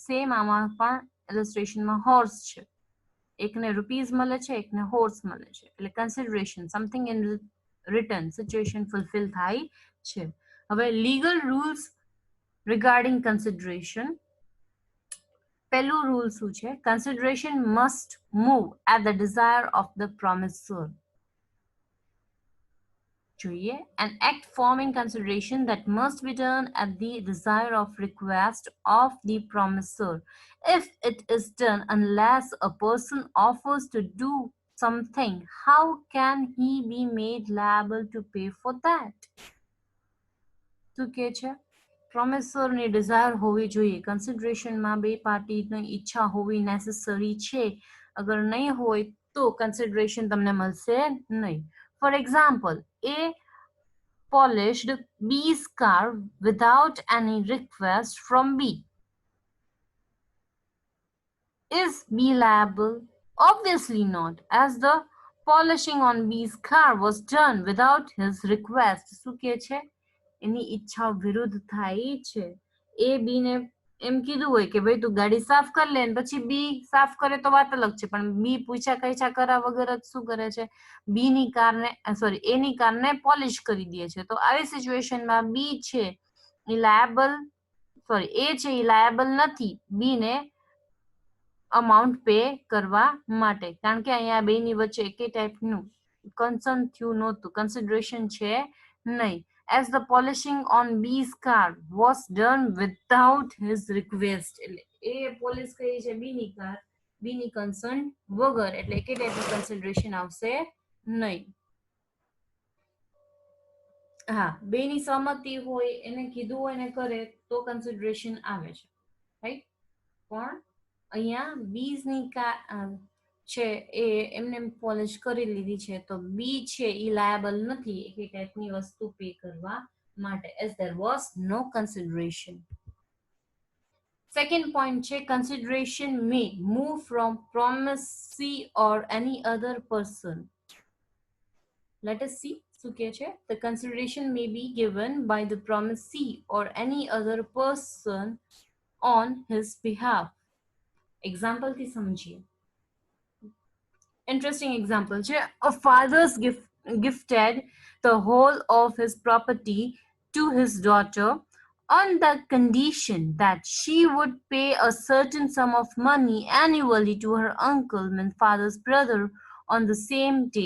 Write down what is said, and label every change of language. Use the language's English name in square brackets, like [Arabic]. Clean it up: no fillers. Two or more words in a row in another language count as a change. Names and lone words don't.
[Gujarati] સેમ આમાં પણ ઇલસ્ટ્રેશનમાં હોર્સ છે, એકને રૂપીસ મળે છે, એકને હોર્સ મળે છે, એટલે [English] consideration something in return situation fulfil [Gujarati] થાય છે. [English] હવે legal rules regarding consideration. [Gujarati] પહેલું રૂલ શું છે? [English] consideration must move at the desire of the promisor. [Gujarati] જોઈએ, [English] an act forming consideration that must be done at the desire of request of the promisor. If it is done unless a person offers to do something, how can he be made liable to pay for that? [Gujarati] શું કે છે? પ્રોમિસરની ડિઝાયર હોવી જોઈએ, કન્સિડરેશનમાં બે પાર્ટીની ઈચ્છા હોવી નેસેસરી છે. અગર નહીં હોય તો કન્સિડરેશન તમને મળશે નહીં. [English] for example, A polished B's car without any request from B. Is B liable? Obviously not, as the polishing on B's car was done without his request. [Gujarati] શું કે છે? એની ઈચ્છા વિરુદ્ધ થાય છે. A B ને એમ કીધું હોય કે ભાઈ તું ગાડી સાફ કરી લે, પછી B સાફ કરે તો વાત અલગ છે, પણ B પૂછ્યા કઈછા કરા વગર જ શું કરે છે? B ની કારને સોરી A ની કારને પોલિશ કરી દે છે. તો આવી સિચ્યુએશનમાં B છે ઈ લાયબલ, સોરી A છે ઈ લાયબલ નથી B ને [English] amount pay [Gujarati] કરવા માટે, કારણ કે અહીંયા બેની વચ્ચે એકે ટાઈપનું કન્સર્ન થયું નહોતું, કન્સિડરેશન છે નહીં. [English] As the polishing on B's car was done without his request, [Gujarati] એટલે એ પોલિશ કરી છે B ની કાર, B ની કન્સર્ન વગર, એટલે એકે ટાઈપનું કન્સિડરેશન આવશે નહીં. હા, બેની સહમતિ હોય, એને કીધું હોય ને કરે તો કન્સિડરેશન આવે છે, રાઈટ? પણ અહીંયા બીઝ ની કાર છે એ એમને પોલિશ કરી લીધી છે, તો બી છે ઈ લાયબલ નથી એકે ટાઈપની વસ્તુ પે કરવા માટે, [English] as there was no consideration. Second point છે, consideration may move from promisee or any other person. Let us see. [Gujarati] શું કહે છે? [English] The consideration may be given by the promisee or any other person on his behalf. [Gujarati] Example થી સમજીએ. [English] Interesting example છે. A father's gifted the whole of his property to his daughter on the condition that she would pay a certain sum of money annually to her uncle, my father's brother, on the same day.